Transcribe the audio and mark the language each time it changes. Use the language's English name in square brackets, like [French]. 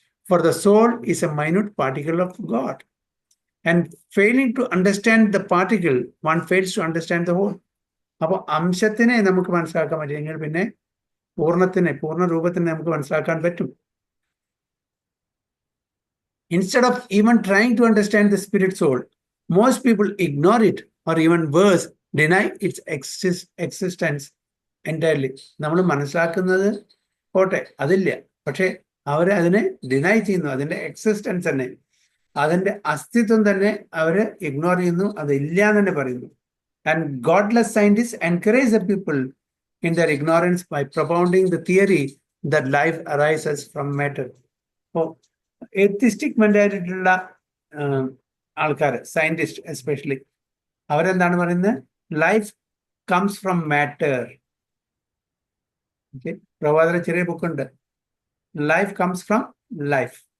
[English] For the soul is a minute particle of God, and failing to understand the particle one fails to understand the whole. [Malayalam] അപ്പോൾ അംശത്തിനെ നമുക്ക് മനസ്സിലാക്കാൻ പറ്റിയെങ്കിൽ പിന്നെ പൂർണ്ണ രൂപത്തിനെ നമുക്ക് മനസ്സിലാക്കാൻ പറ്റും. [English] Instead of even trying to understand the spirit soul, most people ignore it, or even worse, deny its existence entirely. [Malayalam] നമ്മൾ മനസ്സിലാക്കുന്നത് പോട്ടെ, അതില്ല. പക്ഷെ അവർ അതിനെ ഡിനൈ ചെയ്യുന്നു, അതിന്റെ എക്സിസ്റ്റൻസ് തന്നെ, അതിന്റെ അസ്തിത്വം തന്നെ അവര് ഇഗ്നോർ ചെയ്യുന്നു, അതില്ല എന്ന് തന്നെ പറയുന്നു. [English] And godless scientist encourage the people in their ignorance by propounding the theory that life arises from matter. [Malayalam] അപ്പോൾ എത്തിസ്റ്റിക് മെന്റാലിറ്റി ഉള്ള ആൾക്കാർ, സയന്റിസ്റ്റ് എസ്പെഷ്യലി, അവരെന്താണ് പറയുന്നത്? [English] Life comes from matter. [Malayalam] Okay, പ്രഭാതയുടെ ചെറിയ ബുക്കുണ്ട്, [English] Life comes from life.